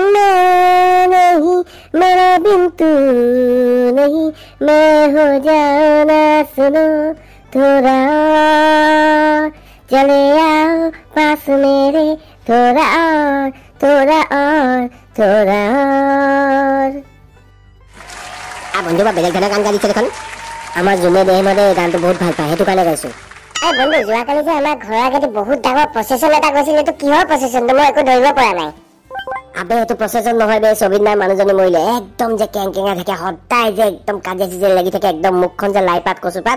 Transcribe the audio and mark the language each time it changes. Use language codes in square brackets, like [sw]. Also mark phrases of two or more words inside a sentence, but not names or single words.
[hi] मैं नहीं मेरे बिन तू नहीं मैं हो जाऊं ना सुनो थोड़ा और चले आओ पास मेरे थोड़ा और थोड़ा और थोड़ा और [as] বন্ধু বা বেলেগ ধৰণৰ গান গাইছে দেখোন আমাৰ জুমে দেহমদে গানটো বহুত ভাল পায় সেইটো কাৰণে গাইছো এই বন্ধু যোৱাকালি যে আমাৰ ঘৰৰ আগতে বহুত ডাঙৰ প্ৰচেছন এটা গৈছিল এইটো কিহৰ প্ৰচেছন মই একো ধৰিব পৰা নাই আবে এইটো প্ৰচেছন নহয় বে সবিনাৰ মানুহজনী মৰিলে একদম যে কেংকেঙা থাকে সদায় যে একদম কাজিয়া লাগি থাকে একদম মুখখন যে লাইপাত কচুপাত